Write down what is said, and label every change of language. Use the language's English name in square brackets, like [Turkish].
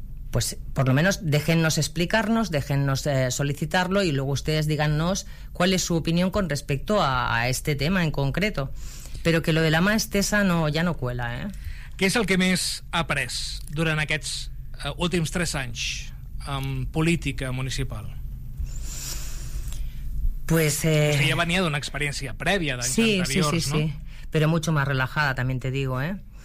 [Spanish] Pues por lo menos déjennos explicarnos, déjennos solicitarlo, y luego ustedes díganos cuál es su opinión con respecto a este tema en concreto. Pero que lo de [Catalan] la mà estesa [Spanish] no, ya no cuela, ¿eh? [Catalan] Què és el que més ha après durant aquests últims 3 anys en política municipal? [Spanish] Pues... [Catalan] Ja venia d'una experiència prèvia d'anys anteriors, sí, no? [Spanish] Sí, sí, sí, però mucho más relajada, también te digo, ¿eh?